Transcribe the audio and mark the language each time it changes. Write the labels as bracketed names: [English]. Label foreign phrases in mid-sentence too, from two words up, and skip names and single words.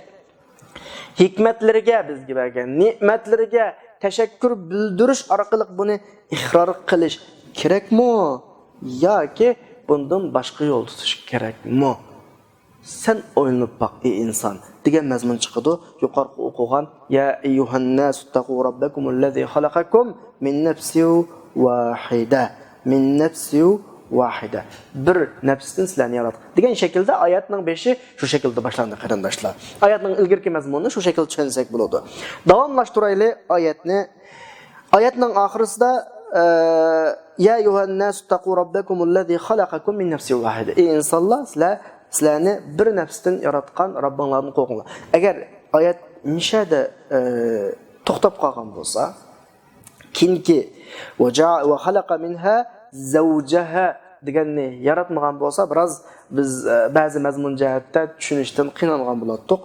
[Uzbek] Hikmetleriga bizga bergan ne'matlariga tashakkur bildirish orqali buni iqror qilish kerakmi yoki bundan boshqa yo'l tutish kerakmi? Sen o'ylanib baq ey inson degan mazmun chiqadi. Yuqorqi o'qigan [Arabic] يا أيها الناس اتقوا ربكم الذي خلقكم من نفس واحدة. [Uzbek] Bir nafsdan sizlarni yaratdi degan shaklda oyatning 5i shu shaklda boshlandi qarindoshlar. Oyatning ilgirki mazmunini shu shaklda tushunsak bo'ladi. Davomlashtiraylik oyatni. Oyatning oxirisida [Arabic] يا أيها الناس اتقوا ربكم الذي خلقكم من نفس واحدة. [Uzbek] Ey insonlar, sizlarni bir nafsdan yaratgan Robbinglarni qo'rqinglar. Agar oyat nishada to'xtab qolgan bo'lsa, kinki [Arabic] وخلق منها زوجها [Uzbek] deganni yaratmagan bo'lsa, biroz biz ba'zi mazmun jihatda tushunishdan qiynalgan bo'lardik.